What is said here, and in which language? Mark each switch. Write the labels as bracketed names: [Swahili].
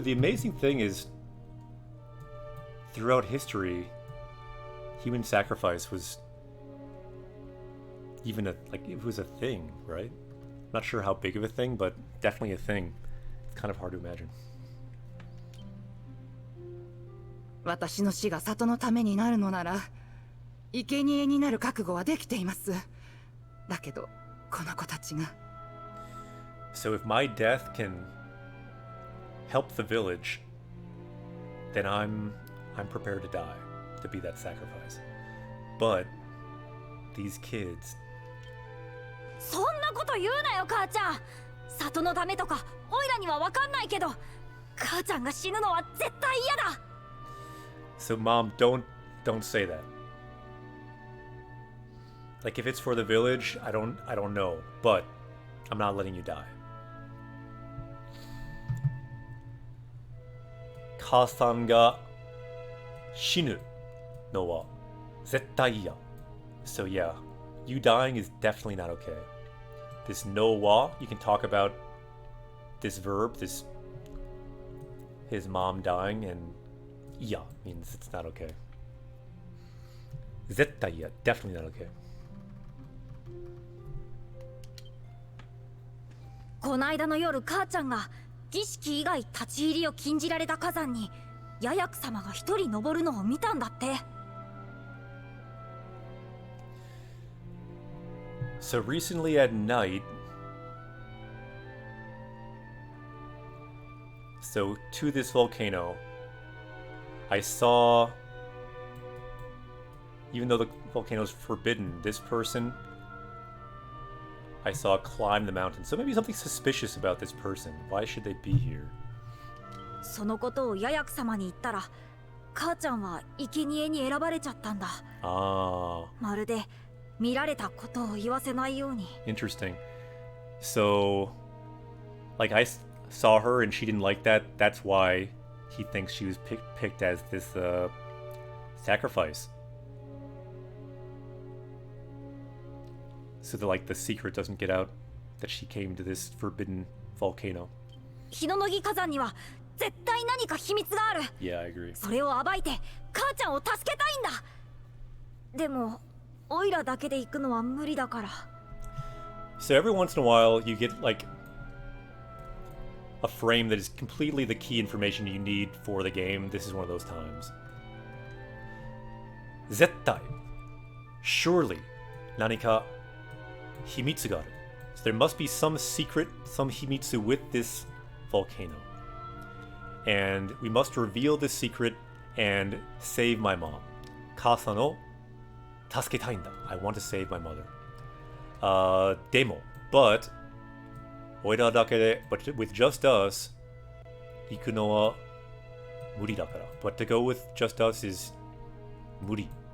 [English] The amazing thing is, throughout history, human sacrifice was even it was a thing, right? Not sure how big of a thing, but definitely a thing. It's kind of hard to imagine. [Japanese] 私の死が里のためになるのなら、生贄になる覚悟はできています。だけど、この子たちが。 [English] So if my death can help the village, then I'm prepared to die, to be that sacrifice. But these kids. [Japanese] そんなこと言うなよ、母ちゃん。里のためとか、オイラには分かんないけど、母ちゃんが死ぬのは絶対嫌だ。 [English] So mom, don't say that. Like if it's for the village, I don't know, but I'm not letting you die. [Japanese] 母さんが死ぬのは絶対嫌. [English] So yeah, you dying is definitely not okay. This no wa, you can talk about this verb, his mom dying, and iya means it's not okay. [Japanese] 絶対嫌. [English] Definitely not okay. [Japanese] こないだの夜母ちゃんが儀式以外立ち入りを禁じられた火山にヤヤク様が一人登るのを見たんだって。 [English] So recently at night, so to this volcano, I saw, even though the volcano is forbidden, this person I saw climb the mountain. So maybe something suspicious about this person. Why should they be here? [Japanese] そのことをヤヤク様に言ったら、母ちゃんは生贄に選ばれちゃったんだ。まるで見られたことを言わせないように。 [English] Interesting. So, like I saw her and she didn't like that. That's why he thinks she was picked as this sacrifice. So that like the secret doesn't get out that she came to this forbidden volcano. [Japanese] 日の乃木火山には絶対何か秘密がある。 [English] Yeah, I agree. [Japanese] それを暴いて母ちゃんを助けたいんだ。でもオイラだけで行くのは無理だから。 [English] So every once in a while you get like a frame that is completely the key information you need for the game. This is one of those times. [Japanese] 絶対 [English] surely [Japanese] 何か秘密がある. [English] So there must be some secret, some himitsu with this volcano. And we must reveal this secret and save my mom. [Japanese] 母さんを助けたいんだ. [English] I want to save my mother. [Japanese] でも [English] but [Japanese] 俺らだけで [English] but with just us [Japanese] 行くのは無理だから. [English] But to go with just us is 無理.